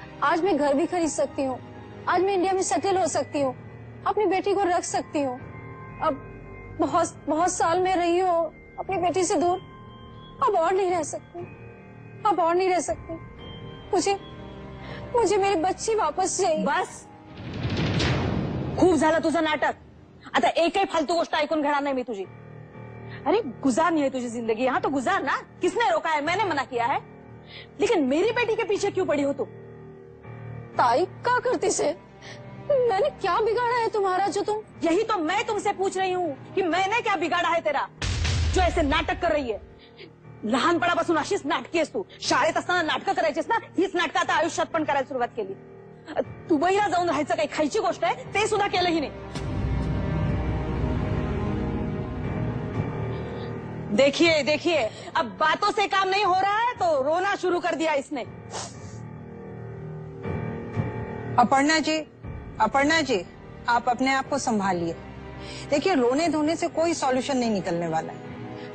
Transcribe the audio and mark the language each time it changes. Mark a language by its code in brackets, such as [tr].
[hi] आज मैं घर भी खरीद सकती हूँ, आज मैं इंडिया में सेटल हो सकती हूँ, अपनी बेटी को रख सकती हूँ। अब बहुत साल में रही हूँ अपनी बेटी से दूर, अब और नहीं रह सकती, अब और नहीं रह सकती। मुझे मेरी बच्ची वापस चाहिए। [mr] बस, खूप झालं तुझं नाटक। आता एकही फालतू गोष्ट ऐकून घेणार नाही मी तुझी। [hi] अरे गुजारनी है तुझी जिंदगी, यहाँ तो गुजार ना। किसने रोका है? मैंने मना किया है। लेकिन मेरी बेटी के पीछे क्यों पड़ी हो तुम? ताई क्या करती से? मैंने क्या बिगाड़ा है तुम्हारा जो तुम? यही तो मैं तुमसे पूछ रही हूँ कि मैंने क्या बिगाड़ा है तेरा, जो ऐसे नाटक कर रही है? [mr] लहानपणापासून अशीच नाटकी आहेस तू। शाळेत असताना नाटकं करायचीस ना, हीच नाटकं आता आयुष्यात पण करायला सुरुवात केली। दुबईला जाऊन राहायचं काही खायची गोष्ट आहे, ते सुद्धा केलंही नाही। [hi] देखिए देखिए, अब बातों से काम नहीं हो रहा है तो रोना शुरू कर दिया इसने। अपर्णा जी, आप अपने आप को संभालिए। देखिए, रोने धोने से कोई सॉल्यूशन नहीं निकलने वाला है।